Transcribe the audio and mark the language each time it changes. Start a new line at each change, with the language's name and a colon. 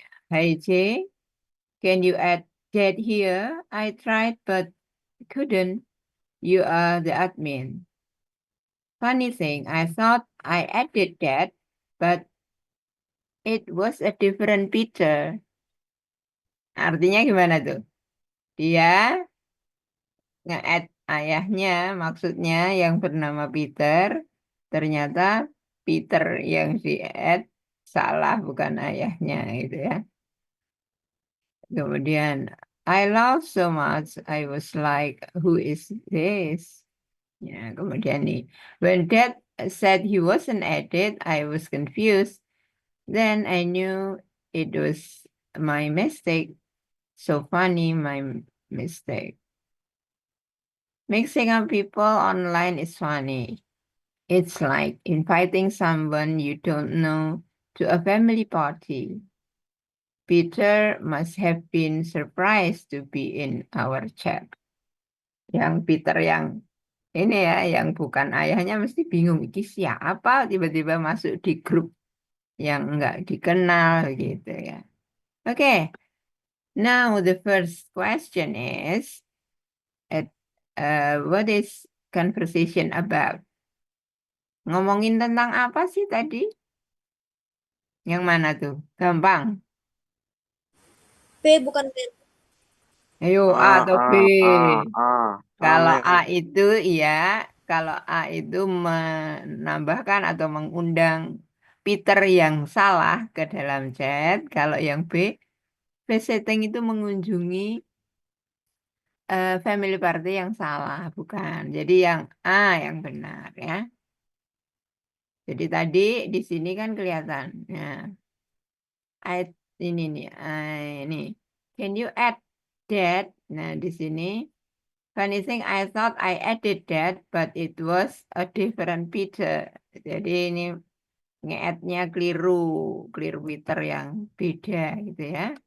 English: Hai J, can you add that here? I tried but couldn't. You are the admin. Funny thing, I thought I added that, but it was a different picture.
Indonesian: Artinya gimana tuh? Dia nge-add ayahnya, maksudnya yang bernama Peter, ternyata Peter yang di-add salah, bukan ayahnya gitu ya. Kemudian,
English: I laughed so much, I was like, who is this?
Indonesian: Ya, kemudian nih,
English: when Dad said he wasn't added, I was confused. Then I knew it was my mistake. So funny, my mistake. Mixing up people online is funny. It's like inviting someone you don't know to a family party. Peter must have been surprised to be in our chat.
Indonesian: Yang Peter yang ini ya, yang bukan ayahnya mesti bingung. Ini siapa tiba-tiba masuk di grup yang nggak dikenal gitu ya.
English: Okay, now the first question is, what is conversation about?
Indonesian: Ngomongin tentang apa sih tadi? Yang mana tuh? Gampang. P bukan P. Ayo A atau B. Kalau A rame. itu iya, kalau A itu menambahkan atau mengundang Peter yang salah ke dalam chat. Kalau yang B, visiting itu mengunjungi
English: family party
Indonesian: yang salah, bukan. Jadi yang A yang benar ya. Jadi tadi di sini kan kelihatan. Ya. Ini nih, ini.
English: Can you add that?
Indonesian: Nah, di sini.
English: Funny thing, I thought I added that, but it was a different picture.
Indonesian: Jadi ini nge-add-nya keliru, keliru Twitter yang beda gitu ya.